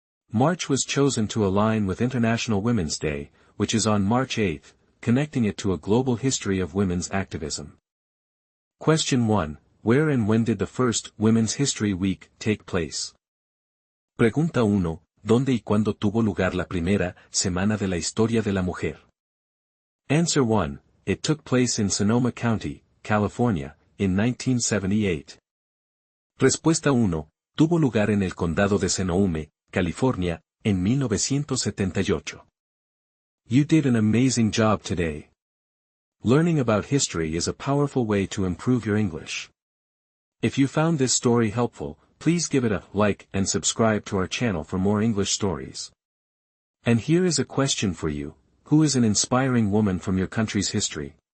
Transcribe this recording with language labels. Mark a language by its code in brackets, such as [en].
[en] March was chosen to align with International Women's Day, which is on March 8, connecting it to a global history of women's activism. Question 1. Where and when did the first Women's History Week take place? [es] Pregunta 1. ¿Dónde y cuándo tuvo lugar la primera Semana de la Historia de la Mujer? [en] Answer 1. It took place in Sonoma County, California, in 1978. [es] Respuesta 1. Tuvo lugar en el condado de Sonoma, California, en 1978. [en] You did an amazing job today. Learning about history is a powerful way to improve your English. If you found this story helpful, please give it a like and subscribe to our channel for more English stories. And here is a question for you. Who is an inspiring woman from your country's history?